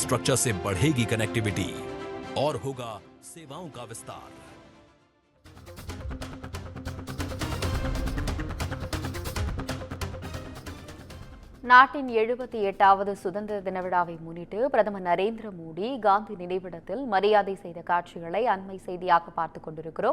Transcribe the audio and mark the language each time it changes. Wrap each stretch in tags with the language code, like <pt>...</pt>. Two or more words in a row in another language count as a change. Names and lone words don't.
<hi>इंफ्रास्ट्रक्चर से बढ़ेगी कनेक्टिविटी और होगा सेवाओं का विस्तार।</hi> <ta>நாட்டின் 78வது சுதந்திர தின விழாவை முன்னிட்டு பிரதமர் நரேந்திர மோடி காந்தி நினைவிடத்தில் மரியாதை செய்த காட்சிகளை அண்மை செய்தியாக பார்த்துக் கொண்டிருக்கிறோம்.</ta>